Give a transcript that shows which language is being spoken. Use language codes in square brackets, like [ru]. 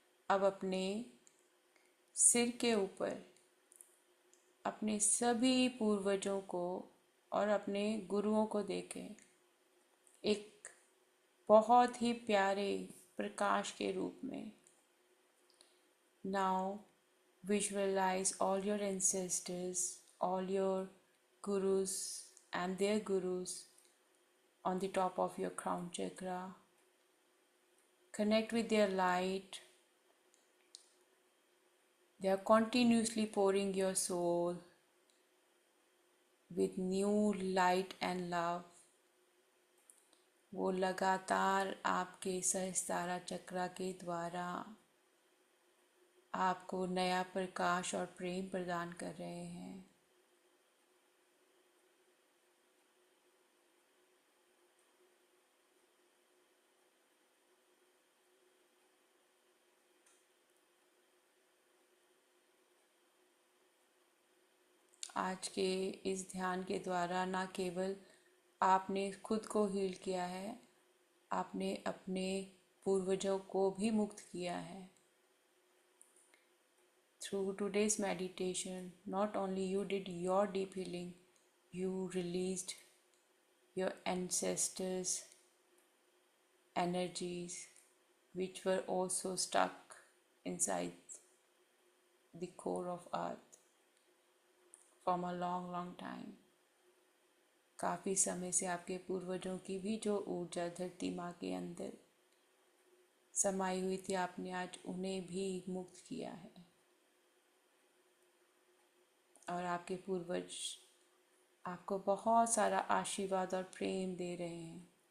[hi] अब अपने सिर के ऊपर अपने सभी पूर्वजों को और अपने गुरुओं को देखें, एक बहुत ही प्यारे प्रकाश के रूप में। [en] Now visualize all your ancestors, all your gurus and their gurus on the top of your crown chakra. Connect with their light. They are continuously pouring your soul with new light and love. [hi] वो लगातार आपके सहस्त्रारा चक्रा के द्वारा आपको नया प्रकाश और प्रेम प्रदान कर रहे हैं। आज के इस ध्यान के द्वारा न केवल आपने खुद को हील किया है, आपने अपने पूर्वजों को भी मुक्त किया है। [en] Through today's meditation, not only you did your deep healing, you released your ancestors' energies which were also stuck inside the core of earth from a long time. [hi] काफ़ी समय से आपके पूर्वजों की भी जो ऊर्जा धरती माँ के अंदर समाई हुई थी, आपने आज उन्हें भी मुक्त किया है। और आपके पूर्वज आपको बहुत सारा आशीर्वाद और प्रेम दे रहे हैं।